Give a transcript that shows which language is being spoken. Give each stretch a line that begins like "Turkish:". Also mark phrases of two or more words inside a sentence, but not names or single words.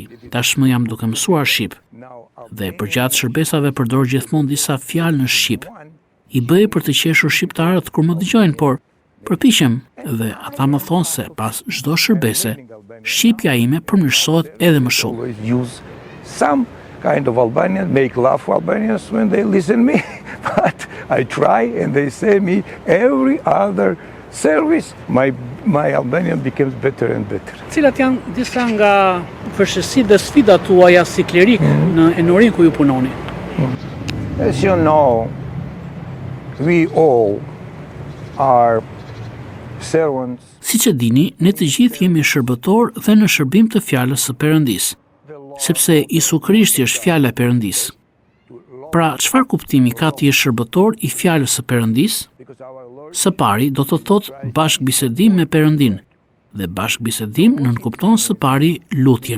Albanian: Tashmë jam duke mësuar shqip. Dhe përgjatë shërbesave përdor gjithmonë disa fjalë në shqip. I bëj për të qeshur shqiptarët kur më dëgjojnë, por përpiqem dhe ata më thonë se pas çdo shërbese, shqipja ime përmirësohet edhe më shumë.
English: Some kind of Albanians make laugh Albanians when they listen me, but I try and they say me every other service my Albanian becomes better and better.
Albanian: Cilat janë disa nga vështirësitë dhe sfidat tuaja si klerik në enorin ku ju punoni?
English: As you know, we all are servants.
Albanian: Siç e dini, ne të gjithë jemi shërbëtor dhe në shërbim të fjalës së Perëndisë, sepse Isu Krishti është fjala e Perëndisë. Pra, çfarë kuptimi ka ti shërbëtor i fjalës së Perëndisë? Së pari do të thotë bashkëbisedim me Perëndin, dhe bashkëbisedim nënkupton së pari lutjen.